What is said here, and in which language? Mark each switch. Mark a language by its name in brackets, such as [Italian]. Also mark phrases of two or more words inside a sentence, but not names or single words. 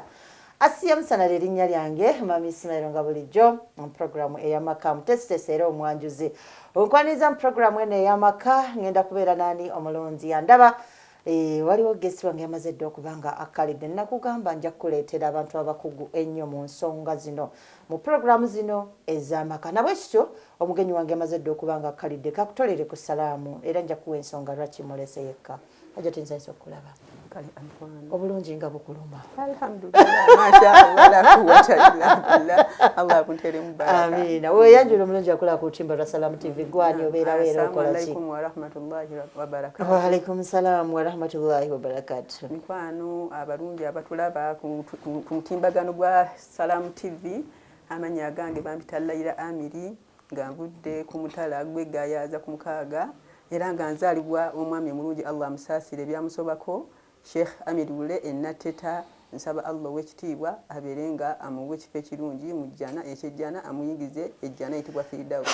[Ganda] asiya musana lerinnya lyange mami Ismail nga bulijjo mu programu ey'amaka mutesitesi era omwanjuzi onkwaniza mu programu eno ey'amaka ngenda kubeera nani omulungi yandaba waliwo gesi wange yamaze dde okubanga akalidde nakugamba nja kuleetera abantu abakugu ennyo mu nsonga zino mu programu zino ez'amaka nabwe kityo omugenyi wange yamaze dde okubanga akalidde kakutolere ku salaamu era nja kuwa ensonga lwaki mulese yekka aja tinzayisa okulaba obulungi nga bukuluma [Arabic] الحمد لله ما شاء الله لا قوة إلا بالله Allah kuntere mubaraka [Ganda] amina weyanjula omulungi akola ku lutimba lwa Salam TV gwani obeera weera okola ki [Arabic] السلام عليكم ورحمة الله وبركاته وعليكم السلام ورحمة الله وبركاته [Ganda] mikwano abalungi abatulaba ku mutimbagano gwa Salam TV amanya gange bampita Laila Amiri nga nvudde ku mutala gwegayaza ku mukaaga era nga nzalibwa omwami mulungi Allah musasire byamusobako Sheikh Amirule enateta nsaba Allah wekitiibwa aberenga amuwe kife kirungi mujjana ekyejjana amuyingize ejjana itibwa Firdaus